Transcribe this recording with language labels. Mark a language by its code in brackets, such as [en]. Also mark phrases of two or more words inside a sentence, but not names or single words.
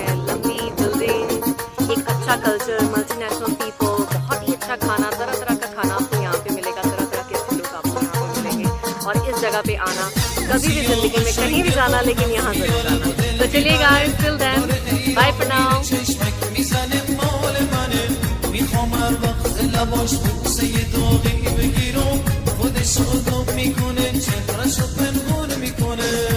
[hi] लंबी बिल्डिंग, एक अच्छा कल्चर, [en] multinational people, [hi] बहुत ही अच्छा खाना, तरह तरह का खाना आपको यहाँ पे मिलेगा, तरह तरह के लोग आपको यहाँ पे मिलेंगे। और इस जगह पे आना, कभी भी ज़िंदगी में कहीं भी जाना, लेकिन यहाँ ज़रूर आना। तो चलिए गाइस, [en] Till then bye for now. [fa] هر وقت لباش بوسه داغی بگیرم خودش آدم میکنه چهرشو پنهون میکنه